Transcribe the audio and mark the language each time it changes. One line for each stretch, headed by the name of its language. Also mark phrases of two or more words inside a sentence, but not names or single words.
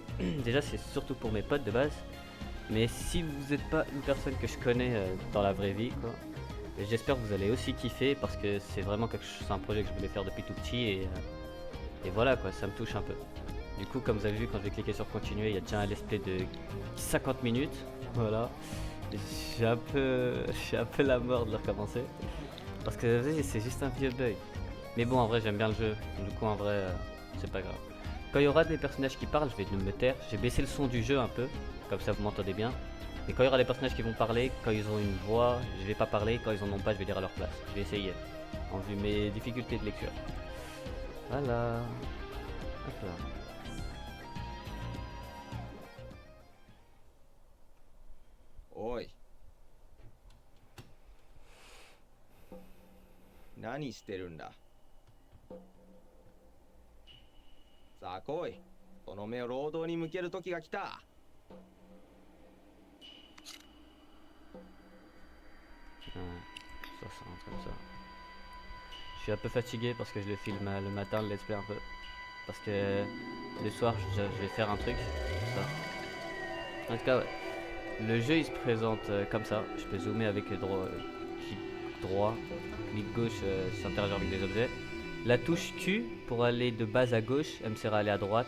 French: Déjà c'est surtout pour mes potes de base. Mais si vous n'êtes pas une personne que je connais dans la vraie vie quoi, j'espère que vous allez aussi kiffer parce que c'est vraiment c'est un projet que je voulais faire depuis tout petit et voilà quoi, ça me touche un peu. Du coup, comme vous avez vu, quand je vais cliquer sur continuer, il y a déjà un
English: let's play
French: de 50 minutes. Voilà. J'ai un peu la mort de le recommencer. Parce que c'est juste un vieux bug. Mais bon, en vrai, j'aime bien le jeu. Du coup, en vrai, c'est pas grave. Quand il y aura des personnages qui parlent, je vais me taire. J'ai baissé le son du jeu un peu. Comme ça, vous m'entendez bien. Mais quand il y aura des personnages qui vont parler, quand ils ont une voix, je vais pas parler. Quand ils en ont pas, je vais lire à leur place. Je vais essayer. En vue de mes difficultés de lecture. Voilà. Hop là.
Japanese: おい、何してるんだ。さあ来い、その目を労働に向ける時が来た。
French: Ça, ça rentre comme ça. Je suis un peu fatigué parce que je le filme le matin, le
English: let's play
French: un peu. Parce que le soir, je vais faire un truc. Ça. En tout cas, ouais. Le jeu il se présente comme ça. Je peux zoomer avec clic droit, clic gauche, s'interagir avec des objets. La touche Q pour aller de bas à gauche, elle me sert à aller à droite.